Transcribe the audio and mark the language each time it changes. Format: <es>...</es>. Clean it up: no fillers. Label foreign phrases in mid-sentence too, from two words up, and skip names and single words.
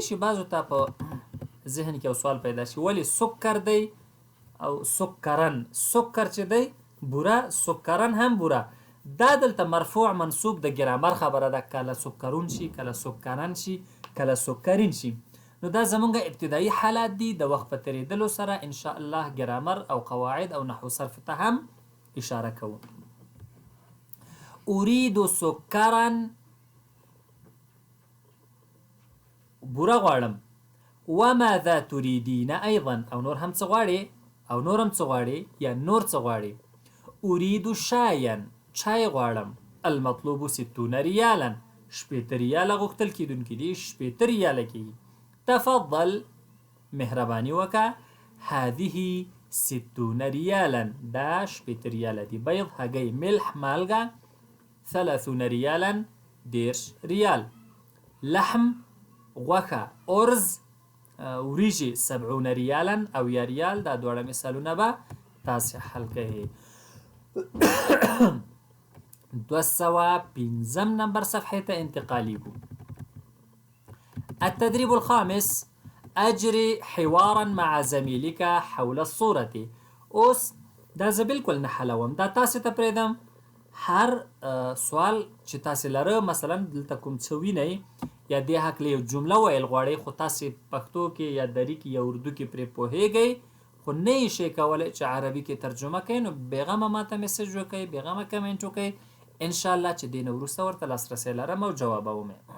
<ps>شي بعضو ته په ذهن کې یو سوال پیدا شي ولې سکر دی او سکرن سکر چې دی بوره سکرن هم بوره دا دلته مرفوع منصوب د ګرامر خبره ده کله سکرون شي کله سکرن شي کله سکرین شي نو دا زمونږ ابتدایي حالات دي د وخت په تېرېدلو سره</ps> <ar>ان شاء الله</ar> <ps>ګرامر او قواعد او نحو صرف ته هم اشاره کوو</ps> <ar>أريد سکرا</ar> <ps>بوره غواړم</ps> <ar>وماذا تريدين أيضا</ar> <ps>او نور هم څه غواړې او نور هم څه غواړې یا نور څه غواړې</ps> <ar>أريد شایا</ar> <ps>چای غواړم</ps> <ar>المطلوب 60 ریالا</ar> <ps>80 ریاله غوښتل کېدونکي دي 80 ریاله کېږي تفضل مهرباني وکړه</ps> <ar>هذه 60 ریالا</ar> <ps>دا 80 ریاله دي بيض هګۍ ملح مالګه 30 ریالا 10 ریال لحم غوښه ارز وریجې 70 ریالا او یا ریال دا دواړه مثالونه به تاسې حل کوئ</ps> <ar>205 نمبر صفحة انتقالي بو التدريب الخامس أجري حوارا مع زميلك حول الصورة</ar> <ps>اوس دا زه بالکل نه حلوم دا تاسې ته پرېږدم هر سوال چې تاسې لره مثلا دلته کوم څه وینئ یا دې هکله یو جمله ویل غواړئ خو تاسې پښتو کې یا دري کې یا اردو کې پرې پوهیږئ خو نه یې شئ کولی چې عربي کې ترجمه کوئ نو بېغمه ماته میسج وکئ بېغمه کمنټ وکئ انشاءالله چې دې نه وروسته ورته لاسرسی لرم او جوابوم</ps>